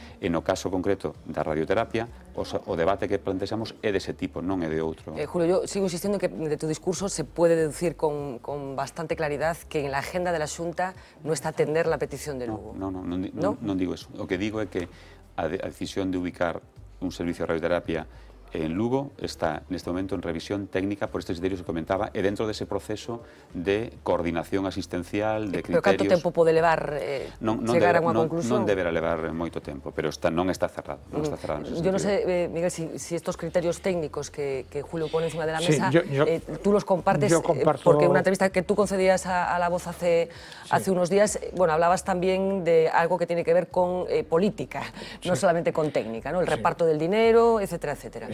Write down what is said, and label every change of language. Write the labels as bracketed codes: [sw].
[gl] E no caso concreto da radioterapia, o debate que plantexamos é dese tipo, non é de outro. [es] Julio, yo sigo insistindo que de tu discurso se puede deducir con bastante claridad que en la agenda de la Xunta no está atender la petición de Lugo. [gl] Non digo eso. O que digo é que a decisión de ubicar un servicio de radioterapia en Lugo está neste momento en revisión técnica por estes criterios que comentaba e dentro dese proceso de coordinación asistencial, de criterios... Pero canto tempo pode levar chegar a unha conclusión? Non deberá levar moito tempo, pero non está cerrado. [es] Yo [gl] non sei, [es] Miguel, si estos criterios técnicos que Julio pone encima de la mesa, tú los compartes, porque una entrevista que tú concedías a La Voz hace unos días, bueno, hablabas también de algo que tiene que ver con política, no solamente con técnica, ¿no? El reparto del dinero, etcétera, etcétera.